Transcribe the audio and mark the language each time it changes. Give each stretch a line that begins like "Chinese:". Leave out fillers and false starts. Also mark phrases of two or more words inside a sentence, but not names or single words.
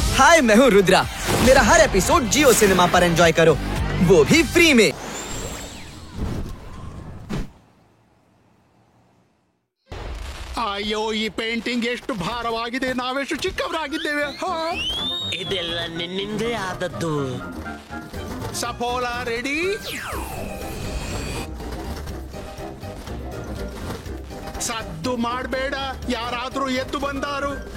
Hindi: हाय, मैं हूँ रुद्रा। मेरा हर एपिसोड जियो सिनेमा पर एंजॉय करो, वो भी फ्री में।
Kannada: ಅಯ್ಯೋ, ಈ ಪೇಂಟಿಂಗ್ ಎಷ್ಟು ಭಾರವಾಗಿದೆ, ನಾವೆಷ್ಟು ಚಿಕ್ಕವರಾಗಿದ್ದೇವೆ. ಇದೆಲ್ಲ ನಿನ್ನಿಂದೇ ಆದದ್ದು. ಸಫೋಲ ರೆಡಿ? ಸದ್ದು ಮಾಡಬೇಡ, ಯಾರಾದ್ರೂ ಎದ್ದು ಬಂದಾರು.